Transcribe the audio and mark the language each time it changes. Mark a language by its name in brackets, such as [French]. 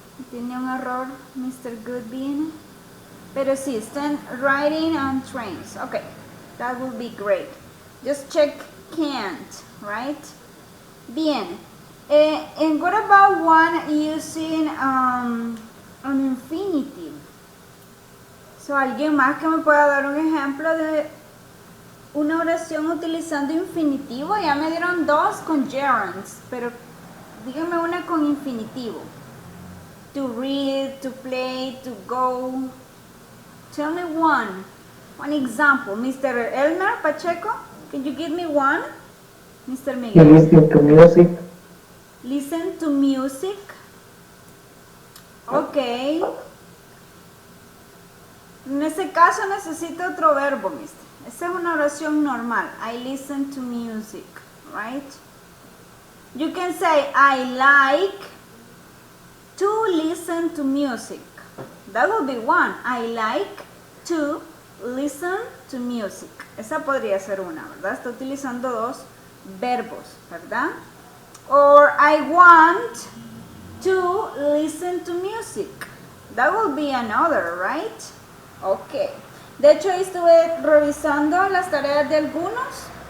[Spanish] Tiene un error, Mr. Goodbean. Pero sí, [English] stand riding on trains. Okay, that would be great. Just check can't, right? Bien. And what about one using an infinitive? [Spanish] So, ¿alguien más que me pueda dar un ejemplo de una oración utilizando infinitivo? Ya me dieron dos con gerunds, pero díganme una con infinitivo. [English] To read, to play, to go. Tell me one example. Mr. Elmer Pacheco, can you give me one? Mr. Miguel. Listen to music. Listen to music. Ok. [Spanish] En ese caso necesito otro verbo, mister. Esa es una oración normal. [English] I listen to music, right? You can say, I like to listen to music. That would be one. I like to listen to music. [Spanish] Esa podría ser una, ¿verdad? Está utilizando dos verbos, ¿verdad? [English] Or I want to listen to music. That would be another, right? Ok. [Spanish] De hecho, ahí estuve revisando las tareas de algunos.